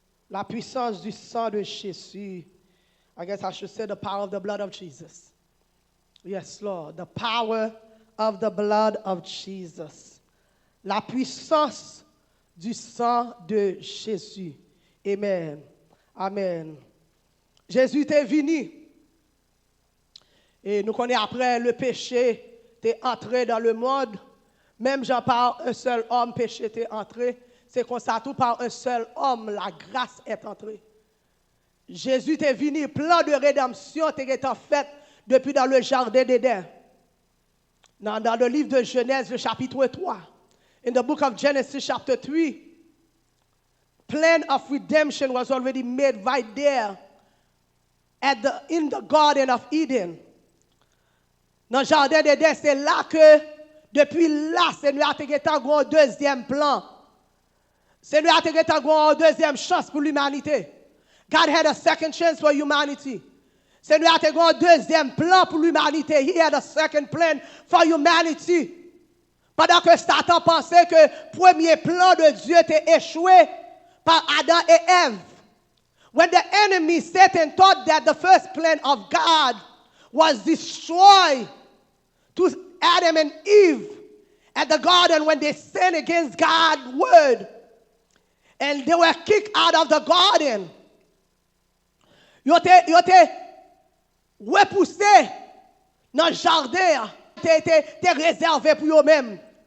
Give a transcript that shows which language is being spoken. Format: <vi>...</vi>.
<fr>La puissance du sang de Jésus.</fr> <en>I guess I should say the power of the blood of Jesus. Yes, Lord. The power of the blood of Jesus.</en> <fr>La puissance du sang de Jésus. Amen. Amen. Jésus est venu. Et nous connaissons après le péché est entré dans le monde. Même genre par un seul homme, péché est entré. C'est comme ça, tout par un seul homme, la grâce est entrée. Jésus est venu, plan de rédemption était fait depuis dans le jardin d'Éden. Dans le livre de Genèse, le chapitre 3.</fr> <en>In the book of Genesis, chapter 3, plan of redemption was already made right there in the Garden of Eden.</en> <fr>Dans le jardin d'Éden, c'est là que, depuis là, Seigneur a un deuxième plan. Seigneur a un deuxième chance pour l'humanité.</fr> <en>God had a second chance for humanity.</en> <fr>Seigneur a un deuxième plan pour l'humanité.</fr> <en>He had a second plan for humanity.</en> <fr>Pendant que Satan pensait que le premier plan de Dieu était échoué par Adam et Ève.</fr> <en>When the enemy, Satan, thought that the first plan of God was destroy to Adam and Eve at the garden when they sinned against God's word. And they were kicked out of the garden.</en> <fr>Ils étaient repoussés dans le jardin. Ils étaient réservés pour eux-mêmes.</fr>